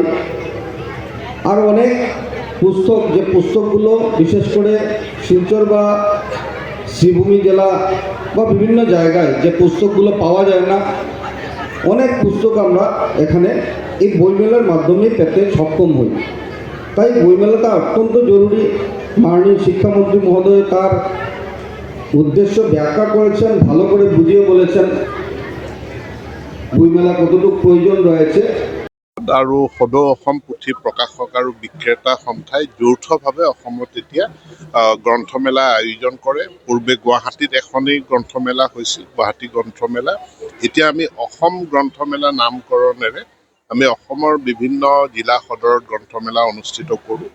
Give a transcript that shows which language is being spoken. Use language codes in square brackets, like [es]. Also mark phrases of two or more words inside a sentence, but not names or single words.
[bn] আর অনেক পুস্তক, যে পুস্তকগুলো বিশেষ করে শিলচর বা শ্রীভূমি জেলা বা বিভিন্ন জায়গায় যে পুস্তকগুলো পাওয়া যায় না, অনেক পুস্তক আমরা এখানে এই বইমেলার মাধ্যমে পেতে সক্ষম হই। তাই বইমেলাটা অত্যন্ত জরুরি। মাননীয় শিক্ষামন্ত্রী মহোদয় তার উদ্দেশ্য ব্যাখ্যা করেছেন, ভালো করে বুঝিয়ে বলেছেন বইমেলা কতটুকু প্রয়োজন রয়েছে। [as] আৰু সদৌ অসম পুথি প্ৰকাশক আৰু বিক্ৰেতা সন্থাই যৌথভাৱে অসমত এতিয়া গ্ৰন্থমেলা আয়োজন কৰে। পূৰ্বে গুৱাহাটীত এখনেই গ্ৰন্থমেলা হৈছিল, গুৱাহাটী গ্ৰন্থমেলা। এতিয়া আমি অসম গ্ৰন্থমেলা নামকৰণেৰে আমি অসমৰ বিভিন্ন জিলা সদৰত গ্ৰন্থমেলা অনুষ্ঠিত কৰোঁ।